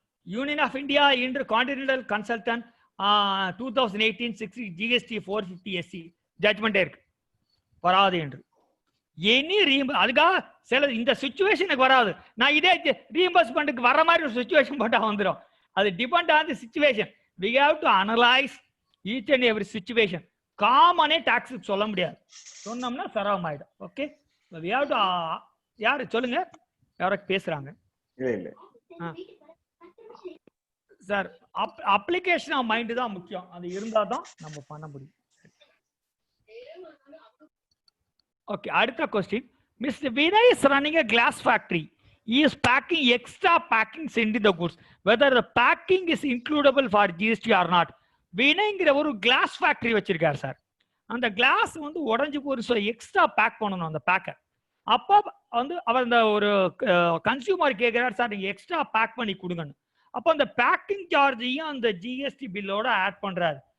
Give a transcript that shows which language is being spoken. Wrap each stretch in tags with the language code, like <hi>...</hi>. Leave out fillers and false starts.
<ta>Union of India இன்று continental consultant 2018 GST 450 SC ஜட்மெண்டே இருக்கு, வராது என்று. எனி அதுக்காக சில இந்த சிச்சுவேஷனுக்கு வராது. நான் இதே ரீஎம்பர்ஸ்மெண்ட்டுக்கு வர மாதிரி ஒரு சிச்சுவேஷன் போட்டா வந்துடும். அது depend on the situation.</ta> <en>we have to analyze each and every situation.</en> <ta>காமனே டாக்ஸுக்கு சொல்ல முடியாது, சொன்னோம்னா சரவம் ஆயிடும். ஓகே,</ta> <en>we have to</en> <ta>யாரு சொல்லுங்க, யாருக்கு பேசுறாங்க? இல்ல சார், அப்ளிகேஷன் ஆஃப் மைண்ட் தான் முக்கியம். அது இருந்தா தான் நம்ம பண்ண முடியும்.</ta> <en>Okay, அடுத்த question. Mister Vinay is running a glass factory. He is packing extra packings into the goods. Whether the packing is includable for GST or not.</en> <ta>வினய்ங்கிற ஒரு கிளாஸ் ஃபேக்டரி வச்சிருக்காரு சார். அந்த கிளாஸ் வந்து உடஞ்சி போய் எக்ஸ்ட்ரா பேக் பண்ணணும் அந்த பேக்கை. அப்போ வந்து அவர் அந்த ஒரு கன்சியூமர் கேட்கிறார், சார் நீங்க எக்ஸ்ட்ரா பேக் பண்ணி கொடுங்கன்னு. அப்போ அந்த பேக்கிங் சார்ஜையும் அந்த ஜிஎஸ்டி பில்லோட ஆட் பண்றாரு.</ta>